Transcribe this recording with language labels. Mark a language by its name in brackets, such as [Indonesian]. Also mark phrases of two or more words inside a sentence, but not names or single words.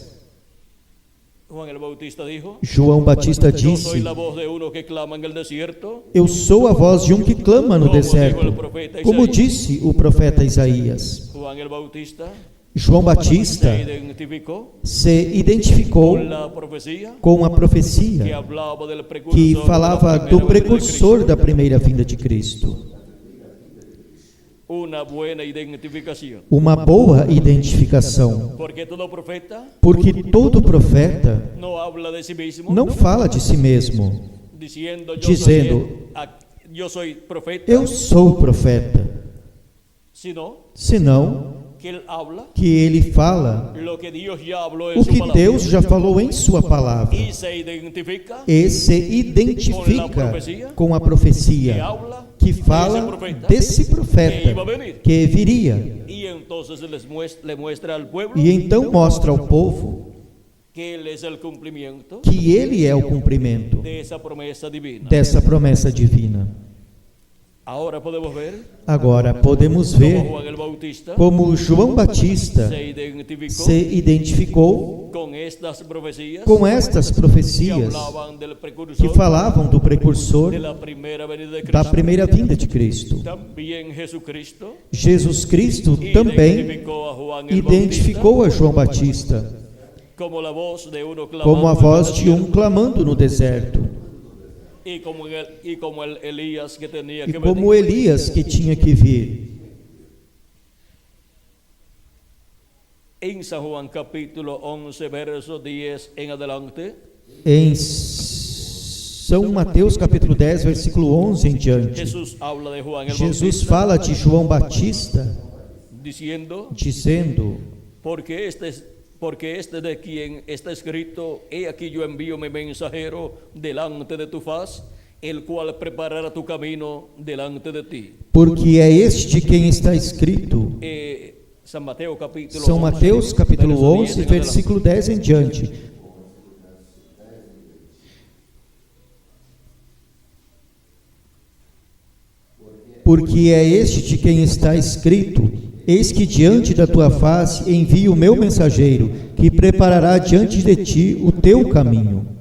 [Spanish] Juan el Bautista dijo, [Portuguese] João Batista [Spanish] yo soy [Portuguese] disse: [Spanish] la voz de uno que clama en el desierto, [Portuguese] eu sou a voz de um que clama no deserto, como disse o profeta Isaías. [Spanish] Juan el Bautista [Portuguese] João Batista [Spanish] se identificó [Portuguese] se identificou [Spanish] con la profecía [Portuguese] com a [Spanish] que [Portuguese] profecia [Spanish] hablaba del [Portuguese] que [Spanish] precursor, [Portuguese] falava do precursor da primeira vinda de Cristo. [Spanish] una buena identificación. [Portuguese] Uma boa identificação, [Spanish] Porque todo profeta [Portuguese] porque todo profeta [Spanish] no habla de sí mismo [Portuguese] não fala de si mesmo, [Spanish] diciendo [Portuguese] dizendo, [Spanish] yo soy profeta, [Portuguese] eu sou profeta, [Spanish] sino [Portuguese] senão [Spanish] que él habla [Portuguese] que ele fala [Spanish] lo que Dios ya habló en [Portuguese] o [Spanish] su [Portuguese] que [Spanish] palabra [Portuguese] Deus já falou em sua palavra [Spanish] y se identifica [Portuguese] e se identifica com a profecia que fala desse profeta que viria, [Spanish] y entonces le muestra al pueblo [Portuguese] e então mostra ao povo [Spanish] que él es el cumplimiento [Portuguese] que ele é o cumprimento [Spanish] de esa promesa divina. [Portuguese] dessa promessa divina. [Spanish] Ahora podemos ver [Portuguese] Agora podemos [Spanish] cómo [Portuguese] ver [Spanish] Juan el Bautista [Portuguese] como João Batista [Spanish] se identificó [Portuguese] se identificou [Spanish] con estas profecías [Portuguese] com estas [Spanish] que [Portuguese] profecias [Spanish] hablaban del [Portuguese] que [Spanish] precursor [Portuguese] falavam do precursor [Spanish] de la primera venida de [Portuguese] da [Spanish] Cristo. [Portuguese] primeira vinda de Cristo. [Spanish] También Jesucristo [Portuguese] Jesus Cristo também [Spanish] identificó a Juan el [Portuguese] identificou a João Batista [Spanish] Bautista como la voz de uno [Portuguese] como a [Spanish] clamando [Portuguese] voz [Spanish] en el [Portuguese] de um [Spanish] desierto, [Portuguese] clamando no deserto, [Spanish] y como el Elías que tenía [Portuguese] e [Spanish] que [Portuguese] como [Spanish] venir. [Portuguese] Elias que tinha que vir. [Spanish] En San Juan capítulo 11 verso 10 en adelante, [Portuguese] Em São Mateus capítulo 10, versículo 11 em diante, [Spanish] Jesús habla de Juan el [Portuguese] Jesus [Spanish] Bautista [Portuguese] fala de João Batista [Spanish] diciendo, [Portuguese] dizendo: [Spanish] porque este de quien está escrito, he aquí yo envío mi mensajero delante de tu faz, el cual preparará tu camino delante de ti. [Portuguese] porque é este de quem está escrito. [Spanish] San Mateo capítulo [Portuguese] São [Spanish] 11, [Portuguese] Mateus capítulo [Spanish] verso 10 [Portuguese] 11, [Spanish] en adelante. [Portuguese] versículo 10 em diante. Porque é este de quem está escrito: eis que diante da tua face envio o meu mensageiro, que preparará diante de ti o teu caminho.